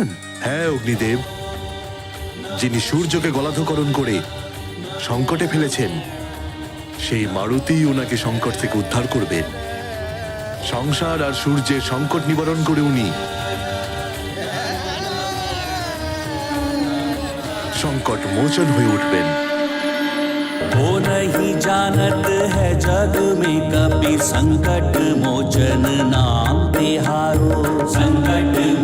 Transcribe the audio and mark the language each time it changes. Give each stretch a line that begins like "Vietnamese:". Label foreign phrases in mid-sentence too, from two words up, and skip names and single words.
Bangla: হ্যাঁ অগ্নিদেব, যিনি সূর্যকে গলাধকরণ করে সংকটে ফেলেছেন, সেই মারুতি ওনাকে সংকট থেকে উদ্ধার করবেন। সংসার আর সূর্যের সংকট নিবারণ করে উনি সংকট মোচন হয়ে উঠবেন।
Hindi: वो नहीं जानत है जग में कभी संकट मोचन नाम तिहारो, संकट